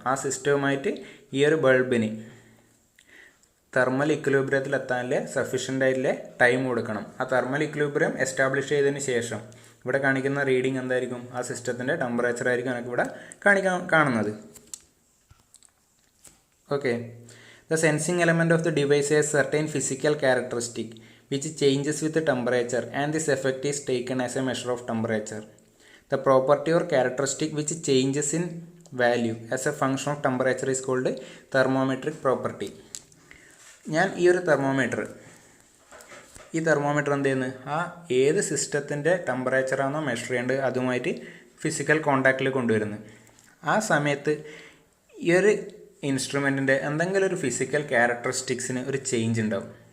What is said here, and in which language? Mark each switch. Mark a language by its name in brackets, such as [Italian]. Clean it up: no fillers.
[Malayalam] ആ സിസ്റ്റവുമായിട്ട് ഈ ഒരു ബൾബിന് തെർമൽ ഇക്വിലിബ്രിയത്തിൽ എത്താനുള്ള സഫീഷ്യൻ്റ് ആയിട്ടുള്ള ടൈം കൊടുക്കണം. ആ തെർമൽ ഇക്വിലിബ്രിയം എസ്റ്റാബ്ലിഷ് ചെയ്തതിന് ശേഷം ഇവിടെ കാണിക്കുന്ന റീഡിങ് എന്തായിരിക്കും? ആ സിസ്റ്റത്തിൻ്റെ ടെമ്പറേച്ചർ ആയിരിക്കും നമുക്ക് ഇവിടെ കാണുന്നത്. [English] Okay, the sensing element of the device has certain physical characteristic which changes with the temperature and this effect is taken as a measure of temperature. The property or characteristic which changes in value as a function of temperature is called thermometric property. [Malayalam] ഞാൻ ഈ ഒരു thermometer എന്ത് ചെയ്യുന്നു? ആ ഏത് സിസ്റ്റത്തിൻ്റെ ടെമ്പറേച്ചറാണോ measure ചെയ്യേണ്ടത് അതുമായിട്ട് ഫിസിക്കൽ കോണ്ടാക്റ്റിൽ കൊണ്ടുവരുന്നു. ആ സമയത്ത് ഈ ഒരു ഇൻസ്ട്രുമെൻറ്റിൻ്റെ എന്തെങ്കിലും ഒരു ഫിസിക്കൽ ക്യാരക്ടറിസ്റ്റിക്സിന് ഒരു ചേഞ്ച് ഉണ്ടാവും.